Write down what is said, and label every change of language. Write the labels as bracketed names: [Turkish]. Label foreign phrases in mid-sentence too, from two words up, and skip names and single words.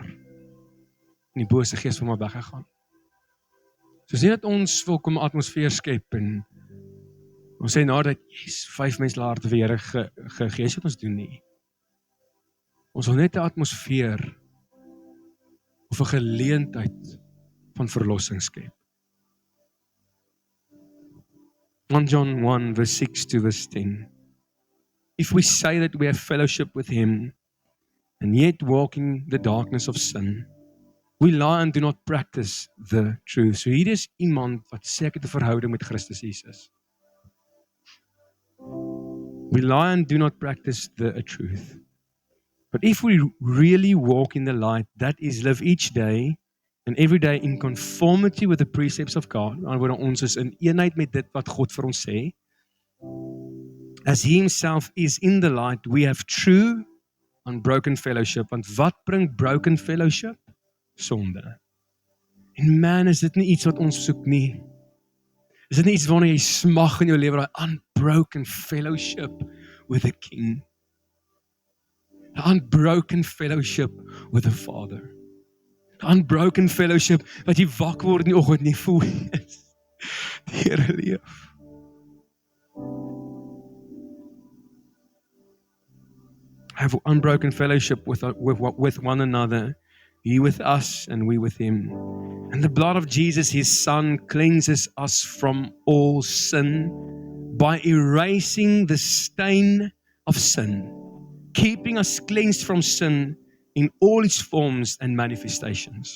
[Afrikaans] En die bose gees van my weggegaan. So sê dat ons wil kom atmosfeer skep en ons sê nadat 5 mense laat vir Here gegee het ons doen nie. Ons wil net 'n atmosfeer of 'n geleentheid van verlossing skep. [English] 1 John 1 verse 6 to verse 10. If we say that we have fellowship with him and yet walk in the darkness of sin, we lie and do not practice the truth. [Afrikaans] So hier is iemand wat sê ek het 'n verhouding met Christus Jesus. [English] We lie and do not practice the truth. But if we really walk in the light, that is live each day and every day in conformity with the precepts of God, [Afrikaans] wanneer ons is in eenheid met dit wat God vir ons sê, [English] as he himself is in the light, we have true unbroken fellowship. [Afrikaans] Want wat bring [English] broken fellowship? [Afrikaans] Sonde. En man, is dit nie iets wat ons soek nie? Is dit nie iets waarna jy smag in jou lewe, daai [English] unbroken fellowship with the King? The unbroken fellowship with the Father. The unbroken fellowship [Afrikaans] wat jy wakker word in die oggend nie voel is. Die Here leef. [English] Have unbroken fellowship with one another, he with us and we with him. And the blood of Jesus, his Son, cleanses us from all sin by erasing the stain of sin, keeping us cleansed from sin in all its forms and manifestations.